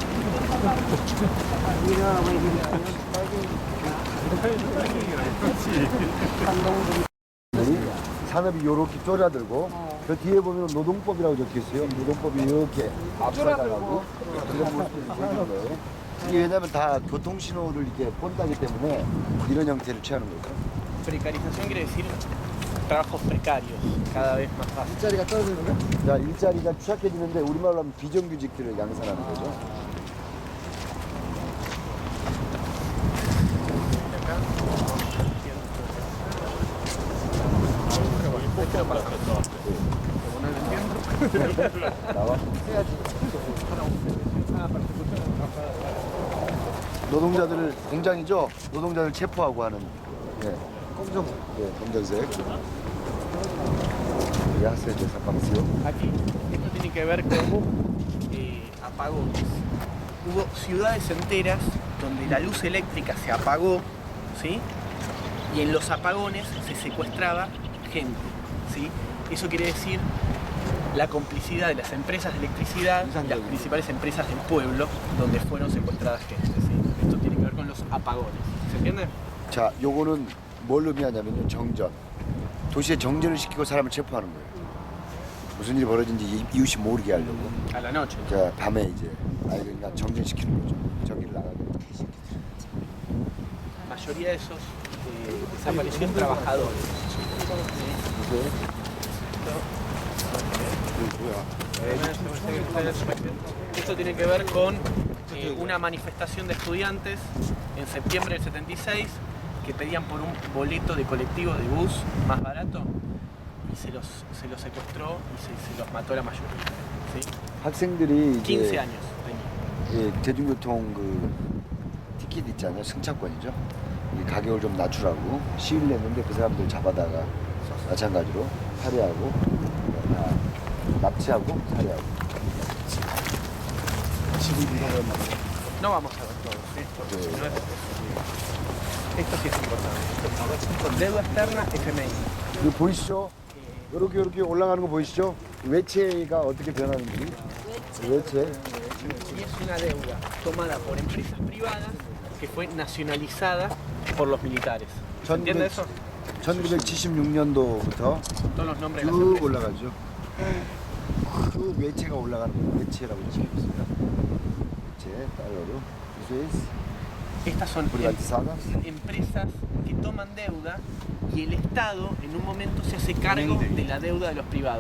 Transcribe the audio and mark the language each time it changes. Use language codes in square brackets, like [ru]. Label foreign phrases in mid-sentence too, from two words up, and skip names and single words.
[ko] 산업이 이렇게 쪼라들고 저 뒤에 보면 노동법이라고 적혀 있어요. 노동법이 이렇게 앞서가고 이런 모습들이 보이는 거예요. 이게 왜냐면 다 교통신호를 이렇게 본다기 때문에 이런 형태를 취하는 거죠. [es] Precarización quiere decir trabajos precarios, cada vez más fácil. [ko] 일자리가 떨어지는 거야? 자, 일자리가 추락해지는데 우리말로 하면 비정규직들을 양산하는 거죠. 나와? 노동자들을 공장이죠. 노동자들 체포하고 하는 검정색. [es] Gracias, desapareció. Aquí, esto tiene que ver con apagones. hubo ciudades enteras donde la luz eléctrica se apagó, ¿sí? Y en los apagones se secuestraba gente, ¿sí? Eso quiere decir la complicidad de las empresas de electricidad, las principales empresas del pueblo, donde fueron secuestradas gente, ¿sí? Esto tiene que ver con los apagones, ¿se entiende? [ko] 자, 요거는 뭘 의미하냐면요. 정전. 도시에 정전을 시키고 사람을 체포하는 거예요. 무슨 일이 벌어진지 이웃이 모르게 하려고. [es] A la noche. [ko] 자, 밤에 이제 그러니까 정전시키는 거죠. 전기를 나가게. [es] La mayoría de esos desaparecieron trabajadores. Esto tiene que ver con una manifestación de estudiantes en septiembre del 76 que pedían por un boleto de colectivo de bus más barato y se los secuestró y se los mató la mayoría. ¿Sí? [ko] 학생들이 15 이제 [es] años tenía. [ko] 예, 대중교통 그 티켓 있잖아요. 승차권이죠. 이 가격을 좀 낮추라고 시위를 했는데 그 사람들 잡아다가 마찬가지로 살해하고 납치하고 살해하고. [es] No vamos a ver todo, ¿sí? Porque si no esto sí es importante. Deuda externa FMI. [ko] 이거 보이시죠? 이렇게 올라가는 거 보이시죠? 외채가 어떻게 변하는지. 외채. [es] Y es una deuda tomada por empresas privadas que fue nacionalizada por los militares. ¿Se entiende eso? [ko] 1976년도부터 [es] Todos los nombres de las [ko] 쭉 [es] empresas. [ko] 올라가죠. 쭉 외채가 올라가는 거 외채라고 적혀있습니다. 외채 달러로. 스위스 [es] Estas son privatizadas. empresas que toman deuda y el Estado en un momento se hace cargo de la deuda de los privados.